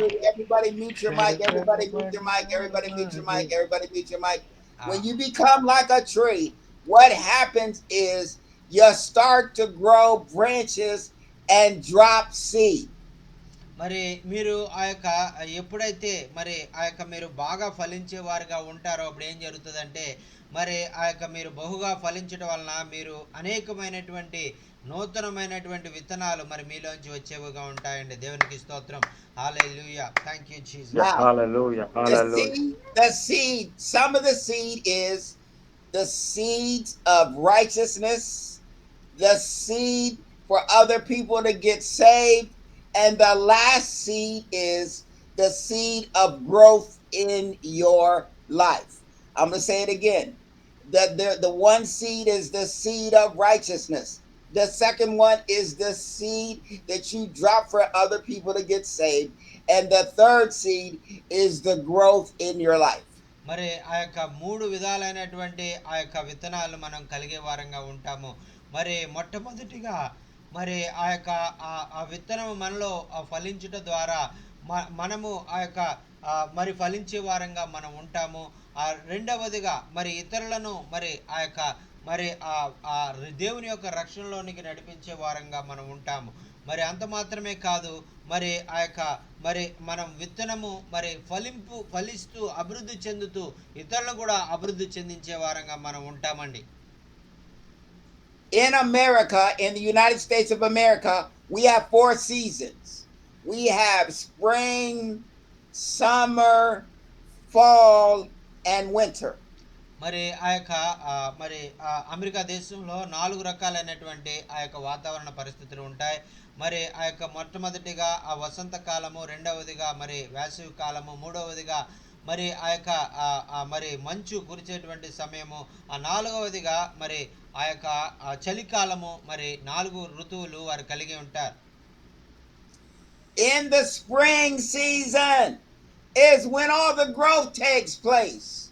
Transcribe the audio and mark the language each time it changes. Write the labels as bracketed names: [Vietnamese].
[English] everybody mute your mic, everybody mute your mic, everybody mute your mic, everybody mute your mic. When you become like a tree, what happens is you start to grow branches and drop seed. [Telugu] మరి మీరు ఆ యొక్క ఎప్పుడైతే మరి ఆ యొక్క మీరు బాగా ఫలించే వారుగా ఉంటారో అప్పుడు ఏం జరుగుతుందంటే మరి ఆ యొక్క మీరు బహుగా ఫలించడం వలన మీరు అనేకమైనటువంటి నూతనమైనటువంటి విత్తనాలు మరి మీలోంచి వచ్చేవిగా ఉంటాయండి. దేవునికి స్తోత్రం. హల్లెలూయా. [English] Thank you Jesus. Hallelujah, hallelujah. The seed, some of the seed is the seeds of righteousness, the seed for other people to get saved, and the last seed is the seed of growth in your life. I'm going to say it again. The one seed is the seed of righteousness. The second one is the seed that you drop for other people to get saved. And the third seed is the growth in your life. [Telugu] మరి ఆ యొక్క 3 విధాలైనటువంటి ఆ యొక్క విత్తనాలు మనం కలిగే వారంగా ఉంటాము. మరి మొట్టమొదటిగా మరి ఆ యొక్క ఆ విత్తనం మనలో ఫలించుట ద్వారా మనము ఆ యొక్క మరి ఫలించే వారంగా మనం ఉంటాము. రెండవదిగా మరి ఇతరులను మరి ఆ యొక్క మరి దేవుని యొక్క రక్షణలోనికి నడిపించే వారంగా మనం ఉంటాము. మరి అంత మాత్రమే కాదు, మరి ఆ యొక్క మరి మనం విత్తనము మరి ఫలిస్తూ అభివృద్ధి చెందుతూ ఇతరులను కూడా అభివృద్ధి చెందించే వారంగా మనం ఉంటామండి. [English] In America, in the United States of America, we have 4 seasons. We have spring, summer, fall, and winter. [Telugu] మరి మరి అమెరికా దేశంలో 4 రకాలైనటువంటి ఆ యొక్క వాతావరణ పరిస్థితులు ఉంటాయి. మరి ఆ యొక్క మొట్టమొదటిగా ఆ వసంత కాలము, రెండవదిగా మరి వేసవి కాలము, మూడవదిగా మరి ఆ యొక్క మరి మంచు కురిచేటువంటి సమయము, నాలుగవదిగా మరి ఆ యొక్క చలికాలము. మరి 4 ఋతువులు వారు కలిగి ఉంటారు. [English] In the spring season is when all the growth takes place.